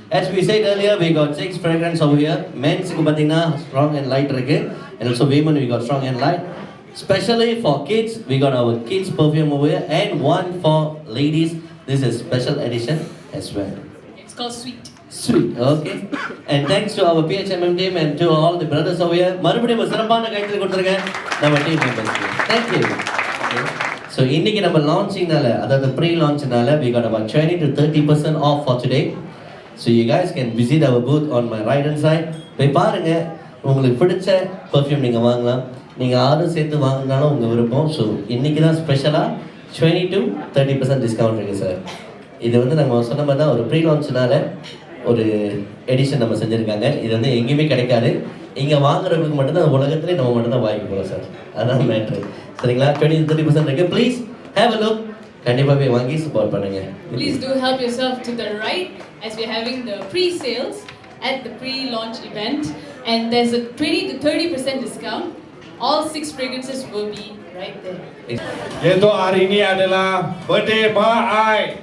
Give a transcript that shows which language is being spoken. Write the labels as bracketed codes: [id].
[en] As we said earlier, we got 6 fragrance over here. Men's [ta] க்கு பாத்தீங்கன்னா [en] strong and light இருக்கு. And also women we got strong and light. Especially for kids, we got our kids perfume over here, and one for ladies. This is special edition as well. It's called Sweet. Sweet. Okay. And thanks to our PHMM team and to all the brothers over here. [ta] மறுபடியும் ஒரு சிறப்பான கைத்தறி கொடுத்துருங்க நம்ம team மெம்பர்ஸ்க்கு. [en] Thank you. Okay. So [ta] இன்னைக்கு நம்ம லான்ச்சிங்னால, அதாவது pre லான்ச்னால [en] we got about 20 to 30% off for today. So you guys can visit our booth on my right hand side. [ta] போய் பாருங்க, உங்களுக்கு பிடிச்ச perfume நீங்க வாங்கலாம். நீங்க ஆர்டர் சேர்த்து வாங்கினாலும் உங்க விருப்பம். ஸோ இன்னைக்கு தான் ஸ்பெஷலாக 20 to 30% டிஸ்கவுண்ட் இருக்கு சார். இது வந்து நம்ம சொன்ன மாதிரி தான் ஒரு ப்ரீ லான்ச்னால ஒரு எடிஷன் நம்ம செஞ்சுருக்காங்க. இது வந்து எங்கேயுமே கிடைக்காது. இங்கே வாங்குறவங்களுக்கு மட்டும்தான் உலகத்திலே நம்ம மட்டும்தான் வாங்கி போகிறோம் சார். அதுதான் மேட்ரு. சரிங்களா? 20 to 30% இருக்கு. [en] Please have a look. [ta] கண்டிப்பாகவே வாங்கி சப்போர்ட் பண்ணுங்க. [en] Please do help yourself to the right as we're having the pre-sales at the pre-launch event, and there's a 20 to 30% discount. All 6 fragrances will be right there. [ms] Yaitu hari ini adalah birthday Ma Ai.